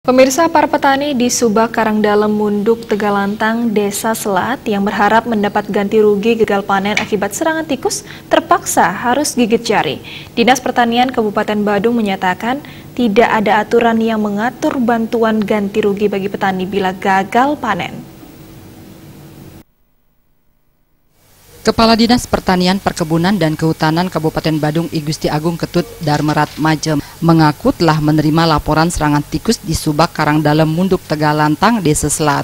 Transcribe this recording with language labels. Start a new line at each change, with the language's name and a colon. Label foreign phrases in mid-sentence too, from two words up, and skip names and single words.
Indonesian: Pemirsa, para petani di Subak Karangdalam Munduk Tegalantang, Desa Selat yang berharap mendapat ganti rugi gagal panen akibat serangan tikus terpaksa harus gigit jari. Dinas Pertanian Kabupaten Badung menyatakan tidak ada aturan yang mengatur bantuan ganti rugi bagi petani bila gagal panen. Kepala Dinas Pertanian, Perkebunan, dan Kehutanan Kabupaten Badung I Gusti Agung Ketut Darmerat Majem mengaku telah menerima laporan serangan tikus di Subak Karangdalam Munduk Tegalantang, Desa Selat.